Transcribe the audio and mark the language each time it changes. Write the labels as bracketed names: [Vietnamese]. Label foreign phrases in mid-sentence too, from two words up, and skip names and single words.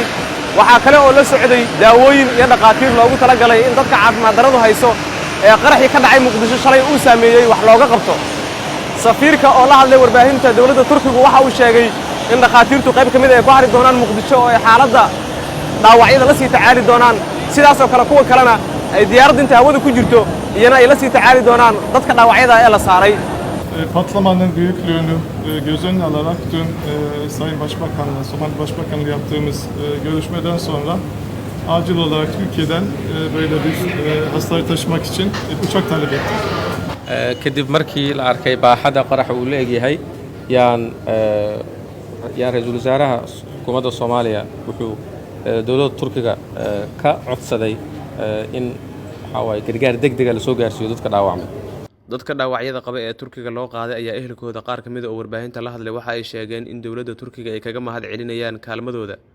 [Somali] waxa kale oo la socday daawooyin iyo dhaqaatiir loogu talagalay in dadka caafimaad daradu hayso ee qaraxii ka dhacay Muqdisho shalay uu saameeyay wax looga qabto safiirka oo la hadlay warbaahinta dawladda Turkigu waxa uu sheegay in dhaqaatiirtu qayb kamid ah ay ku hari doonaan Muqdisho oo ay xaaladda dhaawacyada la sii tacaali doonaan sidaas oo kale kuwa kalena ay diyaaradda inta hawada ku jirto iyana ay la sii tacaali doonaan dadka dhaawacyada ee la saaray [Turkish] Patlamanın büyüklüğünü göz önüne alarak dün Sayın Başbakan'la, Somali Başbakan'la yaptığımız görüşmeden sonra acil olarak Türkiye'den böyle bir hastayı taşımak için uçak talep ettik. [Somali] kadib markii la arkay baaxada qarax uu leeyahay yaan ra'iisul wasaaraha xukuumadda Soomaaliya wuxuu dawladda Turkiga ka codsaday in waxa gargaar degdeg ah la soo gaarsiiyo dadka dhaawacmay dadka dhaawacyada qaba ee Turkiga loo qaaday ayaa ehelkooda qaar kamid ah oo warbaahinta la hadlay waxa ay sheegeen in dawladda Turkiga ay kaga mahad celinayaan kaalmadooda